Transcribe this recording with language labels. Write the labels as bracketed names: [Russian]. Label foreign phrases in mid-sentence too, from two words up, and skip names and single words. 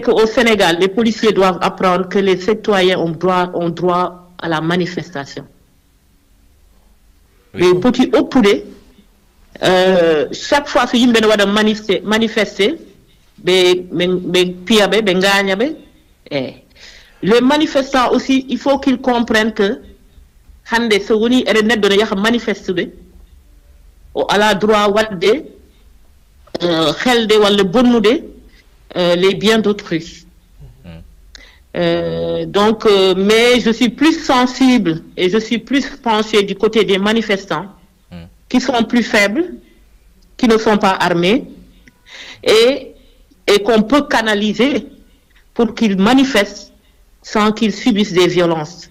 [French] qu'au Sénégal, les policiers doivent apprendre que les citoyens ont droit à la manifestation. Oui. Les petits oppoulés, chaque fois que ils doivent manifester, les manifestants aussi, il faut qu'ils comprennent que [Fula] hande so woni ere neddo ne yaha manifestude o ala droit wadde xelde walla bonnude [French] les biens d'autrui. Donc mais je suis plus sensible et je suis plus penché du côté des manifestants qui sont plus faibles, qui ne sont pas armés et qu'on peut canaliser pour qu'ils manifestent sans qu'ils subissent des violences.